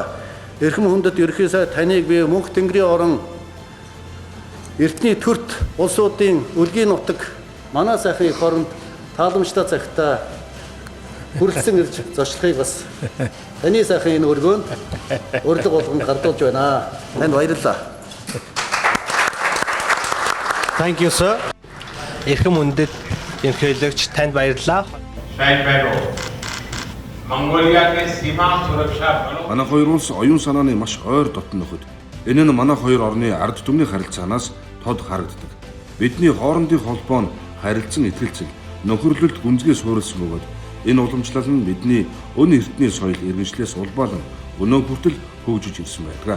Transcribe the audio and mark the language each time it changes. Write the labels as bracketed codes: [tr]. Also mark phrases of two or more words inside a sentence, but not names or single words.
[mn] Эрхэм хүндэт ерөнхий сайд таныг би мөнх тэнгэрийн орон эртний төрт улсуудын үлгийн нутаг манай сайхны их оронд тааламжтай цагтаа хүрэлцэн ирж зочлохыг бас таны сайхны энэ өргөөнд урилга болгон гардуулж байна. Танд баярлалаа. [en] Thank you sir. [mn] Эрхэм хүндэт ерөнхийлөгч танд баярлалаа. Манай хоёр улс оюун санааны маш ойр дотн нөхөд. Энэ нь манай хоёр орны ард түмний харилцаанаас тод харагддаг. Бидний хоорондын холбоо нь харилцан итгэлцэл, нөхөрлөлт гүнзгий суурилсан бөгөөд энэ уламжлал нь бидний өн эртний соёл иргэншлээс улбаалan өнөө хүртэл хөгжиж ирсэн байдаг.